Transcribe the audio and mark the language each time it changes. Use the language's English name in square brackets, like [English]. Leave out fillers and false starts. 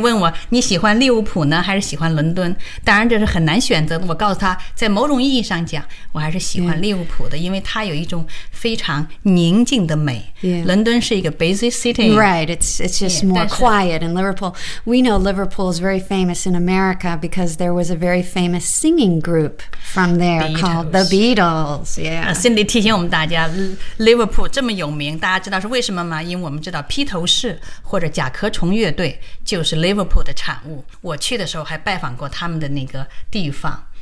[Chinese] 问我你喜欢利物浦呢还是喜欢伦敦，当然这是很难选择的。我告诉他在某种意义上讲我还是喜欢利物浦的、因为它有一种非常宁静的美、伦敦是一个 [English] busy city. Right, it's just more quiet in Liverpool. We know Liverpool is very famous in America because there was a very famous singing group from there called the Beatles. Yeah. [Chinese] Cindy 提醒我们大家 Liverpool 这么有名，大家知道是为什么吗？因为我们知道披头士或者甲壳虫乐队就是 Liverpool 的产物，我去的时候还拜访过他们的那个地方。